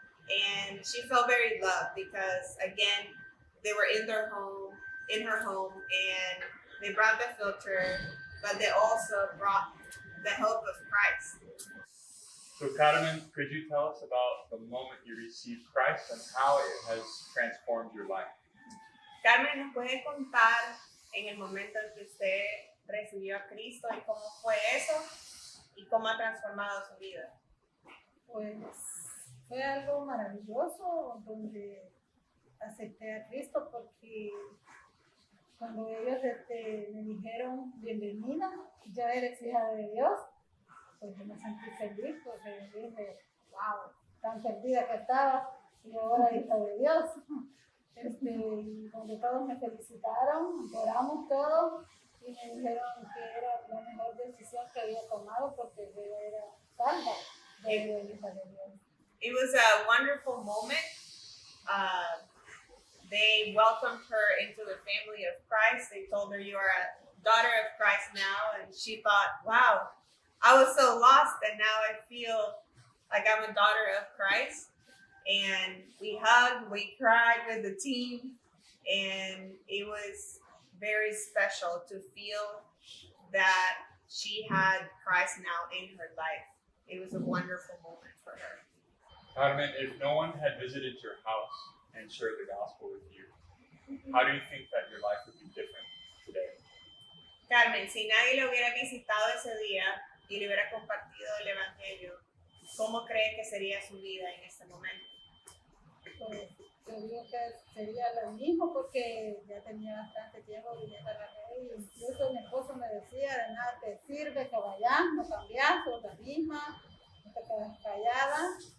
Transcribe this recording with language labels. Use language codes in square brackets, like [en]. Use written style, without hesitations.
[en] And she felt very loved because, again, they were in her home, and they brought the filter, but they also brought the hope of Christ. So Carmen, could you tell us about the moment you received Christ and how it has transformed your life? [es] Carmen, ¿nos puede contar en el momento en que usted recibió a Cristo y cómo fue eso y cómo ha transformado su vida? Pues fue algo maravilloso donde acepté a Cristo porque cuando ellos me dijeron bienvenida, ya eres hija de Dios, pues yo me sentí feliz porque dije, wow, tan perdida que estaba y ahora hija de Dios. Y donde todos me felicitaron, lloramos todos y me dijeron que era la mejor decisión que había tomado porque yo era salva de hija de Dios. [en] It was a wonderful moment. They welcomed her into the family of Christ. They told her, you are a daughter of Christ now. And she thought, wow, I was so lost and now I feel like I'm a daughter of Christ. And we hugged, we cried with the team. And it was very special to feel that she had Christ now in her life. It was a wonderful moment for her. Carmen, if no one had visited your house and shared the gospel with you, how do you think that your life would be different today? [es] Carmen, si nadie le hubiera visitado ese día y le hubiera compartido el evangelio, ¿cómo cree que sería su vida en este momento? Pues yo digo que sería lo mismo porque ya tenía bastante tiempo viviendo a la ley. Incluso mi esposo me decía, de nada te sirve que vayas, no cambias, sos la misma, no te quedas callada.